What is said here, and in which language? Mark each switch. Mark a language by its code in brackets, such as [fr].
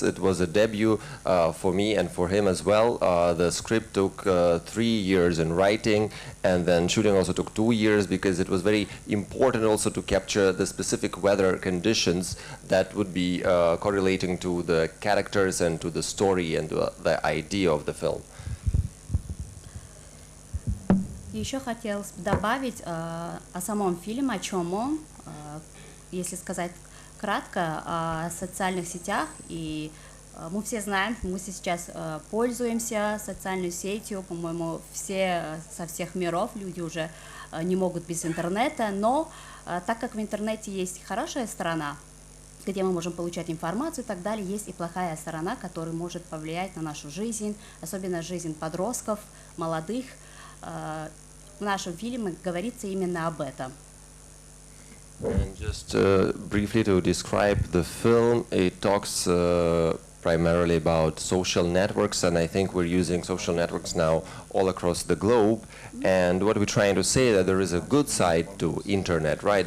[en] It was a debut for me and for him as well. The script took 3 years in writing, and then shooting also took 2 years, because it was very important also to capture the specific weather conditions that would be correlating to the characters and to the story and to the idea of the film. [ru] Еще хотелось добавить о самом фильме, о чем он, если сказать кратко, о социальных сетях. И мы все знаем, мы сейчас пользуемся социальной сетью, по-моему, все со всех миров, люди уже не могут без интернета, но так как в интернете есть хорошая сторона, где мы можем получать информацию и так далее, есть и плохая сторона, которая может повлиять на нашу жизнь, особенно жизнь подростков, молодых. В нашем фильме говорится именно об этом. [en] And just briefly to describe the film, it talks primarily about social networks, and I think we're using social networks now all across the globe. And what we're trying to say, that there is a good side to internet, right?